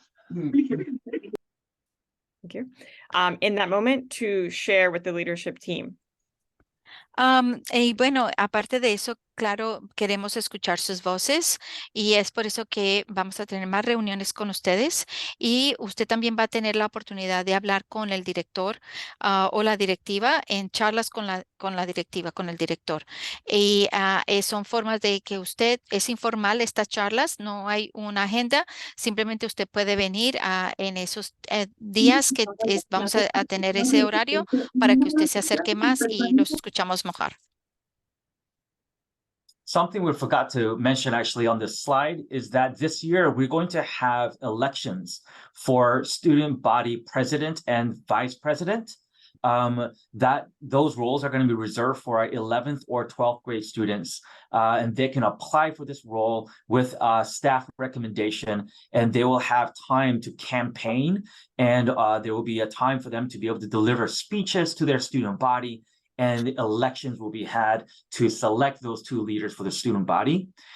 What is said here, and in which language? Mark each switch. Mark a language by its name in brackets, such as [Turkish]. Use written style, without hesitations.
[English] Thank you. In that moment to share with the leadership team. [Spanish] Y bueno, aparte de eso, claro, queremos escuchar sus voces y es por eso que vamos a tener más reuniones con ustedes y usted también va a tener la oportunidad de hablar con el director o la directiva en charlas con la directiva, con el director. Y son formas de que usted, es informal estas charlas, no hay una agenda, simplemente usted puede venir en esos días que vamos a tener ese horario para que usted se acerque más y los escuchamos mejor. [English] Something we forgot to mention actually on this slide is that this year we're going to have elections for student body president and vice president. That those roles are going to be reserved for our 11th or 12th grade students, and they can apply for this role with staff recommendation, and they will have time to campaign, and there will be a time for them to be able to deliver speeches to their student body, and elections will be had to select those two leaders for the student body.